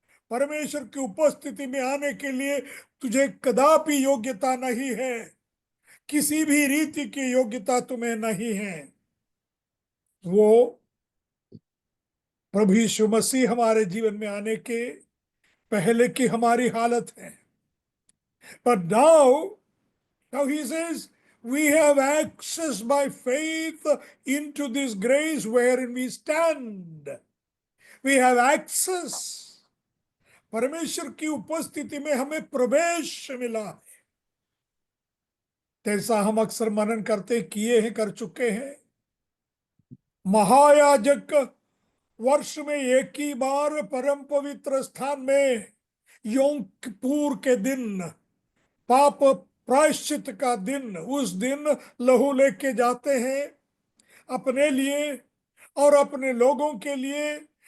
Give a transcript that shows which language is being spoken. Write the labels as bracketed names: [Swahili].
[Hindi] परमेश्वर की उपस्थिति में आने के लिए तुझे कदापि योग्यता नहीं है, किसी भी रीति की योग्यता तुम्हें नहीं है। वो प्रभु यीशु मसीह हमारे जीवन में आने के पहले की हमारी हालत है। [English] But now he says, we have access by faith into this grace wherein we stand. We have access. [Hindi] परमेश्वर की उपस्थिति में हमें प्रवेश मिला है। जैसा हम अक्सर मनन करते किए हैं, कर चुके हैं। महायाजक वर्ष में एक ही बार परम पवित्र स्थान में योम किप्पूर के दिन, पाप प्रायश्चित का दिन, उस दिन लहू लेके जाते हैं अपने लिए और अपने लोगों के लिए।